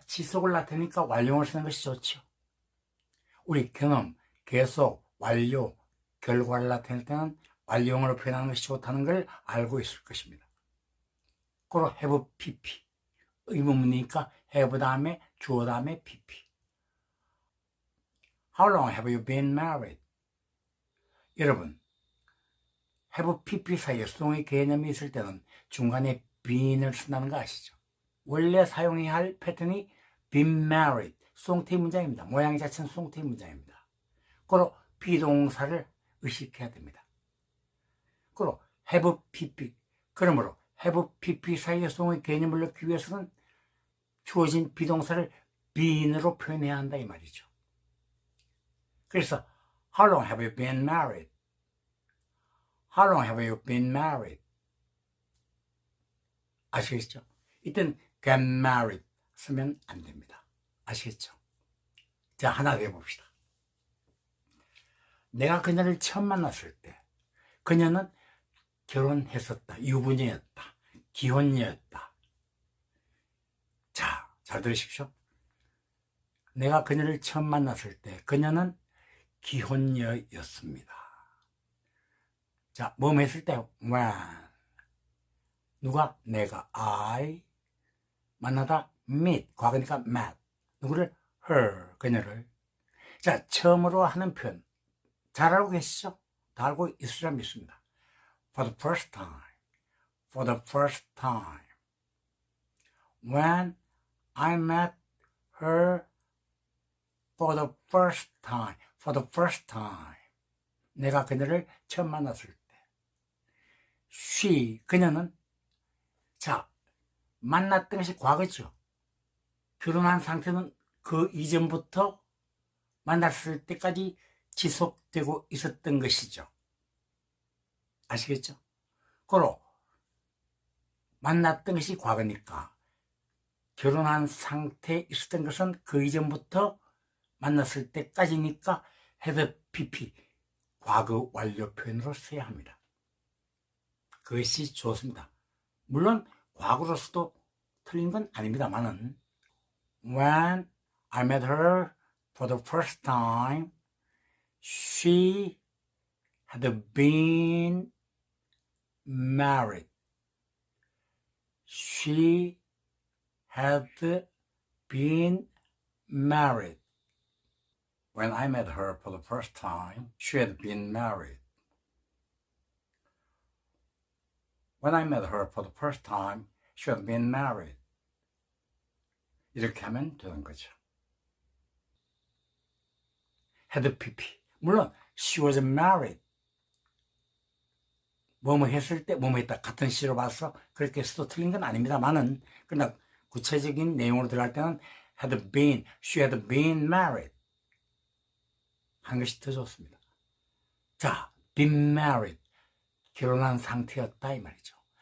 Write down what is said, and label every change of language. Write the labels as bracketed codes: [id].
[ko] 지속을 나타내니까 완료를 쓰는 것이 좋죠. 우리 경험, 계속, 완료, 결과를 나타낼 때는 완료형으로 표현하는 것이 좋다는 걸 알고 있을 것입니다. 그리고 have pp. 의문문이니까 have 다음에 주어 다음에 pp. [en] How long have you been married? [ko] 여러분, have pp 사이에 수동의 개념이 있을 때는 중간에 been을 쓴다는 거 아시죠? 원래 사용해야 할 패턴이 been married, 수동태 문장입니다. 모양 자체는 수동태 문장입니다. 그리고 비동사를 의식해야 됩니다. 그리고 have pp. 그러므로 have pp 사이의 수동의 개념을 넣기 위해서는 주어진 비동사를 been으로 표현해야 한다 이 말이죠. [en] 그래서 How long have you been married? How long have you been married? [ko] 아시겠죠? 이땐 get married 쓰면 안 됩니다. 아시겠죠? 자, 하나 더 해봅시다. 내가 그녀를 처음 만났을 때 그녀는 결혼했었다, 유부녀였다, 기혼녀였다. 자, 잘 들으십시오. 내가 그녀를 처음 만났을 때 그녀는 기혼녀였습니다. 자, 뭐 했을 때 when. 누가? 내가. I. 만나다 meet. 과거니까 met. 누구를? her. 그녀를. 자, 처음으로 하는 표현 잘 알고 계시죠? 다 알고 있으리라 믿습니다. [en] For the first time. For the first time. When I met her for the first time. For the first time. [ko] 내가 그녀를 처음 만났을 때. She, 그녀는, 자, 만났던 것이 과거죠. 결혼한 상태는 그 이전부터 만났을 때까지 지속되고 있었던 것이죠. 아시겠죠? 그리고 만났던 것이 과거니까 결혼한 상태에 있었던 것은 그 이전부터 만났을 때까지니까 had pp 과거 완료 표현으로 써야 합니다. 그것이 좋습니다. 물론 과거로서도 틀린 건 아닙니다만은 [en] When I met her for the first time, she had been married. She had been married. When I met her for the first time, she had been married. When I met her for the first time, she had been married. [ko] 이렇게 하면 되는 거죠. [en] had pp. 물론 she was married. [ko] 뭐뭐 했을 때 뭐뭐 했다 같은 시로 봐서 그렇게 써도 틀린 건 아닙니다만은 그러나 구체적인 내용으로 들어갈 때는 [en] she had been married [ko] 한 것이 더 좋습니다. 자, been married 결혼한 상태였다 이 말이죠.